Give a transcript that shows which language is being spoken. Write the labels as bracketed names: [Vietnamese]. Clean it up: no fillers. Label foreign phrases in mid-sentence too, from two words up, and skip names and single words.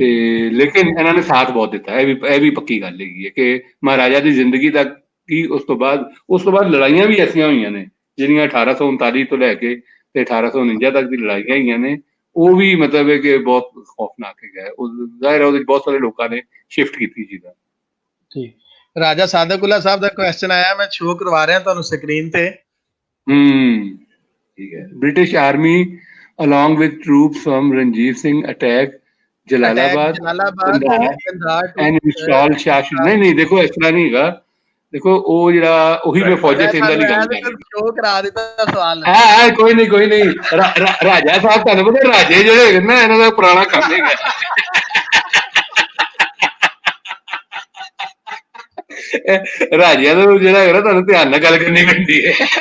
[Punjabi] ਤੇ ਲੇਕਿਨ ਇਹਨਾਂ ਨੇ ਸਾਥ ਬਹੁਤ ਦਿੱਤਾ, ਇਹ ਵੀ ਪੱਕੀ ਗੱਲ ਹੈਗੀ ਹੈ ਕਿ ਮਹਾਰਾਜਾ ਦੀ ਜ਼ਿੰਦਗੀ ਤੱਕ ਕੀ ਉਸ ਤੋਂ ਬਾਅਦ ਲੜਾਈਆਂ ਵੀ ਐਸੀਆਂ ਹੋਈਆਂ ਨੇ ਜਿਹੜੀਆਂ 1839 ਤੋਂ ਲੈ ਕੇ ਤੇ 1849 ਤੱਕ ਦੀ ਲੜਾਈਆਂ ਹੋਈਆਂ ਨੇ, ਉਹ ਵੀ ਮਤਲਬ ਹੈ ਕਿ ਬਹੁਤ ਖੌਫਨਾਕ ਹੈਗਾ। ਉਹ ਜ਼ਾਹਿਰ ਹੈ ਉਹਦੇ 'ਚ ਬਹੁਤ ਸਾਰੇ ਲੋਕਾਂ ਨੇ ਸ਼ਿਫਟ ਕੀਤੀ ਚੀਜ਼ਾਂ। ਠੀਕ। ਰਾਜਾ ਸਾਦਕੁੱਲਾ ਸਾਹਿਬ ਦਾ ਕੁਐਸਚਨ ਆਇਆ, ਮੈਂ ਸ਼ੋ ਕਰਵਾ ਰਿਹਾ ਤੁਹਾਨੂੰ ਸਕਰੀਨ ਤੇ। ਠੀਕ ਹੈ। [English] British army along with troops from Ranjit Singh attack ਅਟੈਕ Jalalabad [Punjabi] ਜਲਾਲਾਬਾਦ ਕੰਧਾਰ ਟੂ [English] and install Shah [Punjabi] ਨਹੀਂ ਦੇਖੋ ਇਸ ਤਰ੍ਹਾਂ ਨਹੀਂ ਹੈਗਾ। ਦੇਖੋ ਉਹ ਜਿਹੜਾ ਉਹੀ ਮੈਂ ਫੌਜੀ ਸਿੰਘ ਵਾਲੀ ਗੱਲ ਕਰ ਰਿਹਾ। ਸ਼ੋ ਕਰਾ ਦਿੱਤਾ ਸਵਾਲ। ਹਾਂ ਕੋਈ ਨਹੀਂ ਰਾਜਾ ਸਾਹਿਬ ਤੁਹਾਨੂੰ ਪਤਾ ਰਾਜੇ ਜਿਹੜੇ ਹੈਗੇ ਨਾ ਇਹਨਾਂ ਦਾ ਪੁਰਾਣਾ ਕੰਮ ਹੈਗਾ। ਰਾਜਿਆਂ ਦਾ ਜਿਹੜਾ ਹੈਗਾ ਤੁਹਾਨੂੰ ਧਿਆਨ ਨਾਲ ਗੱਲ ਕਰਨੀ ਪੈਂਦੀ ਹੈ।